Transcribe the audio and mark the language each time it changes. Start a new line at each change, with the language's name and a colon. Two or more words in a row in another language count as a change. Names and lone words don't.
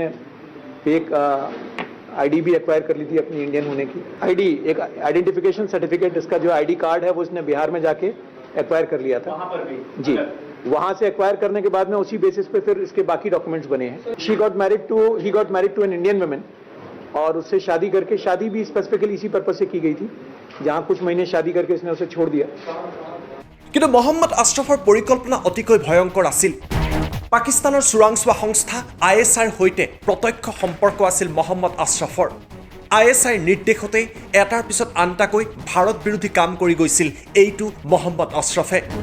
Hindi: एक आईडी भी एक्वायर कर ली थी अपनी इंडियन होने की आईडी एक
English: identification certificate
Hindi: इसका जो
English: ID card
Hindi: है वो इसने बिहार में जाके एक्वायर कर लिया था वहाँ पर भी जी वहाँ से एक्वायर करने के बाद में उसी बेसिस पे फिर इसके बाकी डॉक्यूमेंट्स बने हैं
English: he got married to an Indian women
Hindi: और उससे शादी करके शादी भी स्पेसिफिकली इसी पर्पज से की गई थी जहाँ कुछ महीने शादी करके इसने उसे छोड़ दिया
Assamese: কিন্তু মহম্মদ আশৰাফৰ পৰিকল্পনা অতিকৈ ভয়ংকৰ আছিল পাকিস্তানৰ চোৰাংচোৱা সংস্থা আইএছআইৰ সৈতে প্ৰত্যক্ষ সম্পৰ্ক আছিল মহম্মদ আশৰাফৰ আইএছআইৰ নিৰ্দেশতে এটাৰ পিছত আনটাকৈ ভাৰত বিৰোধী কাম কৰি গৈছিল এইটো মহম্মদ আশৰাফে